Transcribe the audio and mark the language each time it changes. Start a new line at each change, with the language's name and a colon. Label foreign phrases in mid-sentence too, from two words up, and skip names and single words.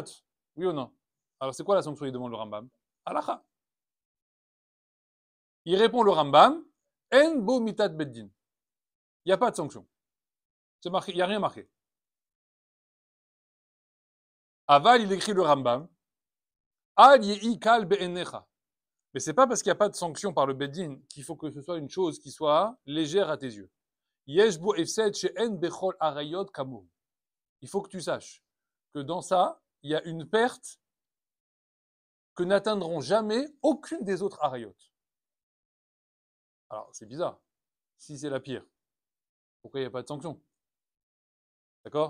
French: Oui ou non? Alors c'est quoi la sanction? Il demande le Rambam. Halakha. Il répond le Rambam.
Hebrew: אין בו מיתת בית דין.
French: Il n'y a pas de sanction. C'est marqué, il n'y a rien marqué. Aval, il écrit le Rambam.
Hebrew: אל יהי קל בעיניך.
French: Mais c'est pas parce qu'il n'y a pas de sanction par le beddin qu'il faut que ce soit une chose qui soit légère à tes yeux.
Hebrew: יש בו הפסד שאין בכל העריות כמוהו.
French: Il faut que tu saches que dans ça, il y a une perte que n'atteindront jamais aucune des autres harayot. Alors, c'est bizarre. Si c'est la pire, pourquoi il n'y a pas de sanction? D'accord?